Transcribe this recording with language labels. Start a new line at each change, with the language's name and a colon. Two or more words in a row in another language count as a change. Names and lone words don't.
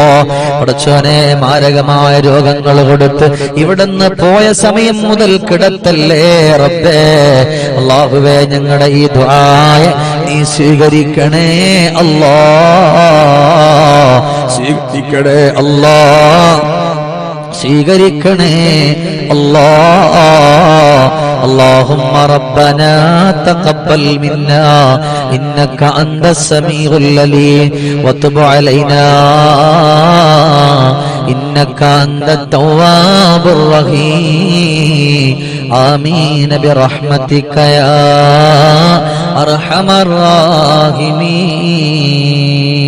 Malayalam: പടച്ചോനെ മാരകമായ രോഗങ്ങൾ കൊടുത്ത് ഇവിടുന്ന് പോയ സമയം മുതൽ കിടത്തല്ലേ റബ്ബേ. അല്ലാഹുവേ ഞങ്ങളുടെ ഈ ദുആ നീ സ്വീകരിക്കണേ അല്ലാ. സ്വീകരിക്കണേ അല്ലാ. സ്വീകരിക്കണേ അല്ലാ.
Arabic: اللهم ربنا تقبل منا إنك أنت السميع العليم وتب علينا إنك أنت التواب الرحيم آمين برحمتك يا أرحم الراحمين.